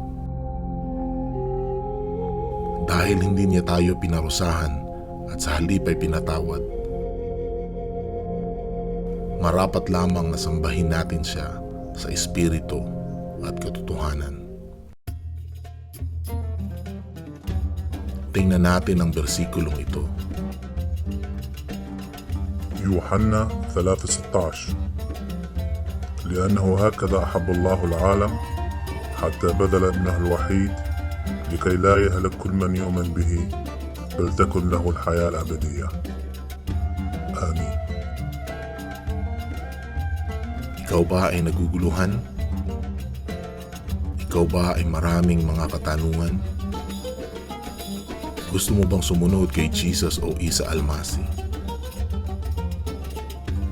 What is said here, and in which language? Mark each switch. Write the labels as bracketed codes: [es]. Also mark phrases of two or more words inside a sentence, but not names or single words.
[tl] Dahil hindi niya tayo pinarusahan at sa halip ay pinatawad, marapat lamang na sambahin natin siya sa espiritu at katotohanan. Tingnan natin ang bersikulong ito. [ar] يوحنا 3:16 لأنه هكذا أحب الله العالم حتى بذل ابنه الوحيد لكي لا يهلك كل من يؤمن به بل تكن له الحياة الأبدية. آمين. [tl] Ikaw ba ay naguguluhan? Ikaw ba ay maraming mga katanungan? Gusto mo bang sumunod kay Jesus o Isa Almasi? Kontakin mo kami.